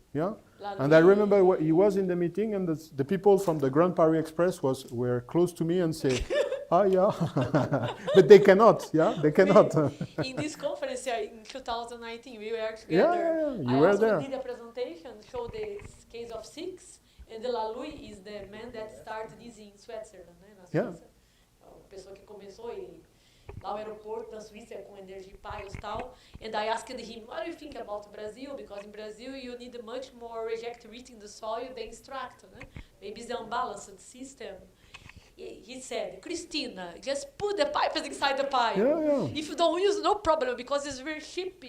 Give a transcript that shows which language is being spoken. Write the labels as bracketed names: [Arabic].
[English] Yeah, and I remember he was in the meeting, and the people from the Grand Paris Express were close to me and say, yeah, but they cannot. Yeah, they cannot. In this conference in 2019, we were together. Yeah, you were there. I did a presentation, showed the case of 6, and the Lalui is the man that started this in Switzerland, né, [Portuguese] na Suíça. A pessoa que começou lá no aeroporto da Suíça com energy piles e tal. [English] And I asked him, what do you think about Brazil? Because in Brazil you need much more reject heat in the soil than extract, né? Maybe it's the unbalanced system. He said, Christina, just put the pipes inside the pile. Yeah. If you don't use, no problem, because it's very cheap.